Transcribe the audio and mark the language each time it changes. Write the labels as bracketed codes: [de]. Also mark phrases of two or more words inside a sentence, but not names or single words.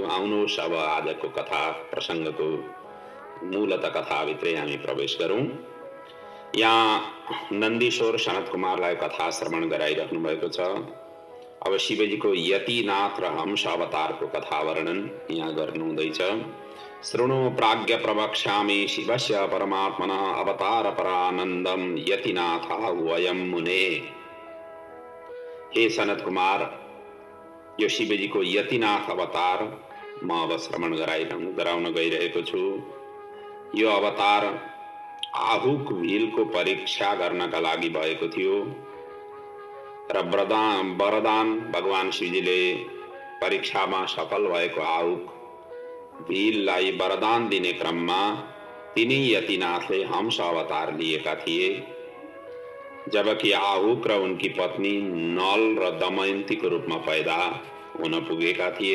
[ne] आउनुहोस् अब आजको कथा प्रसङ्गको मूलत कथाभित्रै हामी प्रवेश गरौँ। यहाँ नन्दीश्वर सनत कुमारलाई कथा श्रवण गराइराख्नु भएको छ। अब शिवजीको यतिनाथ र हंस अवतारको कथा वर्णन यहाँ गर्नुहुँदैछ। [sa] शृणु प्राज्ञ प्रवक्ष्यामि शिवस्य परमात्मनः अवतार परानन्दम यतिनाथ वयम मुने। [ne] हे सनत कुमार, यो शिवजीको यतिनाथ अवतार म अब श्रवण गराउन गइरहेको छु। यो अवतार आहुक भीलको परीक्षा गर्नका लागि भएको थियो र वरदान भगवान शिवजीले परीक्षामा सफल भएको आहुक भीललाई वरदान दिने क्रममा तिनी यतिनाथले हंस अवतार लिएका थिए, जबकि आहुक र उनकी पत्नी नल र दमयन्तीको रूपमा पैदा हुन पुगेका थिए।